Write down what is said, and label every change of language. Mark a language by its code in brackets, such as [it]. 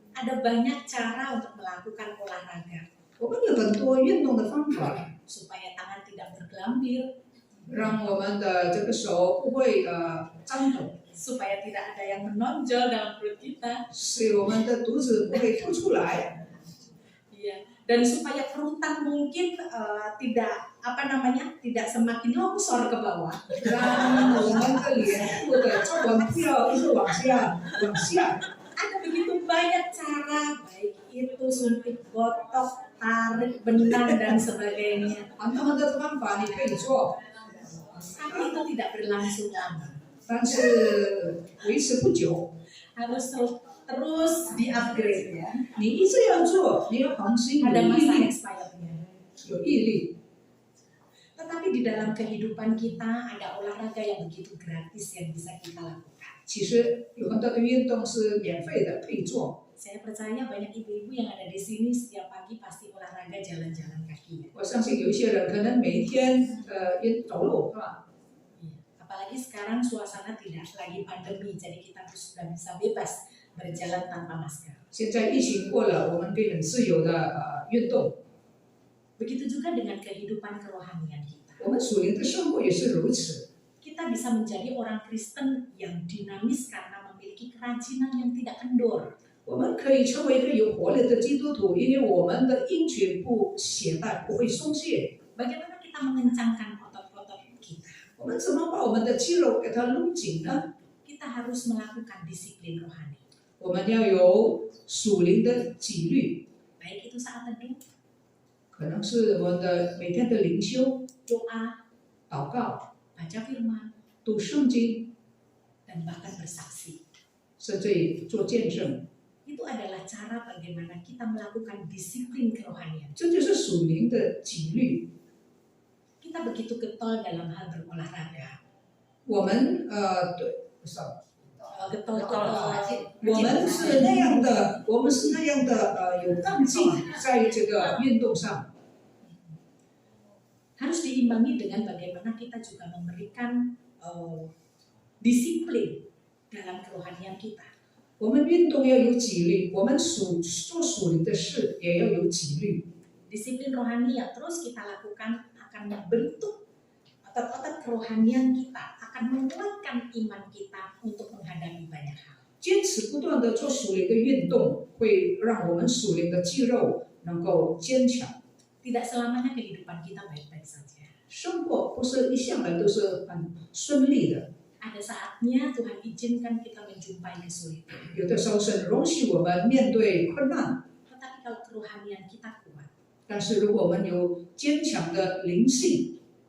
[id] Ada banyak cara untuk melakukan olahraga [zh] 我们有很多运动的方法， [id] supaya tangan tidak bergelambir, [zh] 让我们的这个手不会张抖， [id] supaya tidak ada yang menonjol dalam perut kita, [zh] 使我们的肚子不会凸出来， [id] iya. Dan supaya kerutan mungkin tidak semakin longsor ke bawah. [zh] 让我们的脸部的皱纹不要一直往下。 [id] Ada begitu banyak cara, baik itu suntik botok, tarik benang dan sebagainya. [zh] 很多的方法你可以做， [id] Tapi itu tidak berlangsung lama. [zh] 但是维持不久。 [id] Harus terus di-upgrade ya. [zh] 你一直要做，你要恒心，有 [id] Ada [zh] 毅 [id] masa [zh] 力， [id] expirednya. [zh] 有毅力。 [id] Tetapi di dalam kehidupan kita ada olahraga yang begitu gratis yang bisa kita lakukan. [zh] 其实有很多的运动是免费的，可以做。 [id] Saya percaya banyak ibu-ibu yang ada di sini setiap pagi pasti olahraga jalan-jalan kaki. [zh] 我相信有一些人可能每天走路，是吧？ [id] Apalagi sekarang suasana tidak lagi pandemi, jadi kita sudah bisa bebas berjalan tanpa masker. [zh] 现在疫情过了，我们可以很自由的运动。 [id] Begitu juga dengan kehidupan kerohanian kita. [zh] 我们属灵的生活也是如此。 [id] Kita bisa menjadi orang Kristen yang dinamis karena memiliki kerajinan yang tidak kendor. [zh] 我们可以成为一个有活力的基督徒，因为我们的鹰犬不懈怠，不会松懈。 [id] Bagaimana kita mengencangkan otot-otot kita? [zh] 我们怎么把我们的肌肉给它撸紧呢？ [id] Kita harus melakukan disiplin rohani. [zh] 我们要有属灵的纪律， [id] Baik itu saat teduh, [zh] 可能是我们的每天的灵修、 [id] doa, [zh] 祷告、 [id] baca firman, [zh] 读圣经， [id] dan bahkan bersaksi. [zh] 甚至做见证。 [id] Itu adalah cara bagaimana kita melakukan disiplin kerohanian. [zh] 这就是属灵的纪律。 [id] Kita begitu getol dalam hal berolahraga. [zh] 我们对，sorry， [id] Getol [zh] 我们是那样的，我们是那样的有干劲，在这个运动上。 [id] harus diimbangi dengan bagaimana kita juga memberikan disiplin dalam kerohanian kita. [zh] 我们运动要有纪律，我们做属灵的事也要有纪律。 [id] Disiplin rohani yang terus kita lakukan akan membentuk otot-otot kerohanian kita, akan menguatkan iman kita untuk menghadapi banyak hal. [zh] 坚持不断的做属灵的运动，会让我们属灵的肌肉能够坚强。 [id] Tidak selamanya kehidupan kita baik-baik saja. [zh] 生活不是一向来都是很顺利的， [id] Ada saatnya Tuhan izinkan kita menjumpai kesulitan. [zh] 有的时候神容许我们面对困难。 [id] Tetapi kalau kerohanian kita kuat, [zh] 但是如果我们有坚强的灵性，